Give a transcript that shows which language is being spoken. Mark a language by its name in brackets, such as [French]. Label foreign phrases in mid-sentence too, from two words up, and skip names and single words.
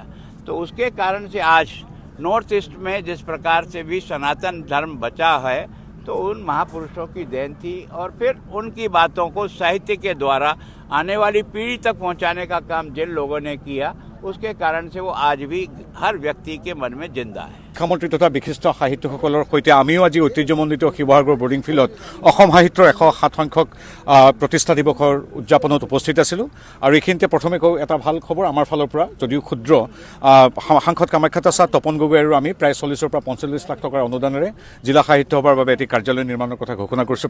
[Hindi] तो उसके कारण से आज नॉर्थ ईस्ट में जिस प्रकार से भी सनातन धर्म बचा है तो उन महापुरुषों की देन थी और फिर उनकी बातों को साहित्य के द्वारा आने वाली पीढ़ी तक पहुंचाने का काम जिन लोगों ने किया उसके कारण से वो आज भी हर व्यक्ति के मन में जिंदा है। मुख्यमंत्री तथा विशिष्ट [Assamese] साहित्यिकসকলৰ সৈতে আমিও আজি ঐতিহ্যমণ্ডিত শিৱসাগৰ বোৰ্ডিং ফিল্ডত অসম সাহিত্যৰ 107 সংখ্যক প্ৰতিষ্ঠা দিৱসৰ উদযাপনত উপস্থিত আছিলোঁ আৰু এইখিনিতে প্ৰথমে কওঁ এটা ভাল খবৰ আমাৰ ফালৰ পৰা যদিও ক্ষুদ্ৰ সাংসদ কামাখ্যা দাস তপন গগৈ আৰু আমি প্ৰায় 40 পৰা 45 লাখ টকাৰ অনুদানেৰে জিলা সাহিত্য সভাৰ বাবে এটি কাৰ্যালয় নিৰ্মাণৰ কথা ঘোষণা কৰিছোঁ।